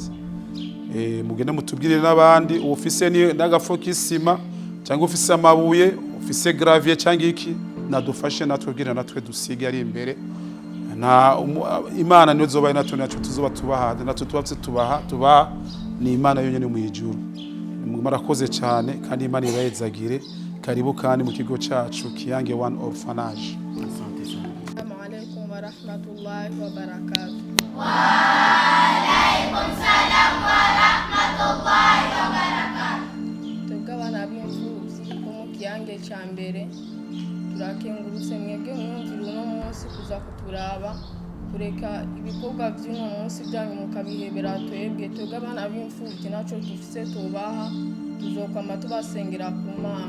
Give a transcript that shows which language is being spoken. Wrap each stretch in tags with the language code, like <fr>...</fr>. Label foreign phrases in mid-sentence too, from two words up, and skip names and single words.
<rn>Mugende mutubwirire n'abandi ufise n'agafuko y'isima cyangwa ufise amabuye, ufise gravier cyangwa iki, nadufashe natubwira natwe dusige ari imbere. Imana niyo zobaye natwe tuzoba tubaha, natwe tubaha ni Imana yonyene mu ijuru. Murakoze cyane kandi Imana ibayezagire. karibu kandi mu kigo cyacu Kiyange One Orphanage.</rn> <sw>Asante sana.</sw> <ar>السلام عليكم ورحمة الله وبركاته. وعليكم السلام ورحمة الله وبركاته.</ar> <rn>Twebwe abana b'imfubyi bo mu Kiyange cya mbere turakengurutse mwebwe mwumvira uno munsi kuza kuturaba kureka ibikorwa by'uno munsi byanyu mukabihebera twebwe abana b'imfubyi naco dufise tubaha tuzokwama tubasengera ku Mana.</rn>